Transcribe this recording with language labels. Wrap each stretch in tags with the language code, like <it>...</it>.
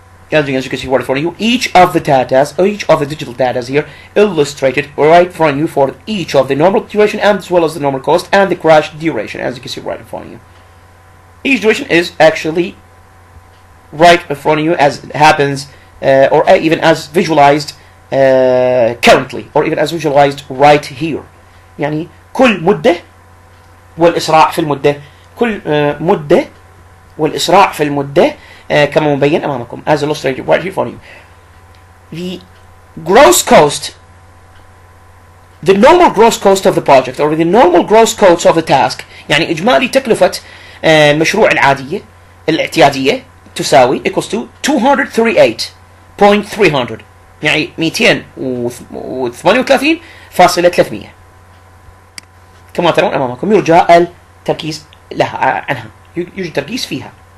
<en>As you can see right in front of you, each of the digital data here illustrated right in front of you for each of the normal duration as well as the normal cost and the crash duration, as you can see right in front of you. Each duration is actually right in front of you as it happens, or even as visualized currently, or even as visualized right here.</en> <ar>يعني كل مدة والإسراع في المدة، كل مدة والإسراع في المدة كما مبين أمامكم</ar> <en>as illustrated right here in front of you. The gross cost, the normal gross cost of the project or the normal gross cost of the task</en> <ar>يعني إجمالي تكلفة المشروع العادية الاعتيادية تساوي</ar> <en>equals to 238.300</en> <ar>يعني 238.300 كما ترون أمامكم. يرجى التركيز عنها، يوجد التركيز فيها.</ar>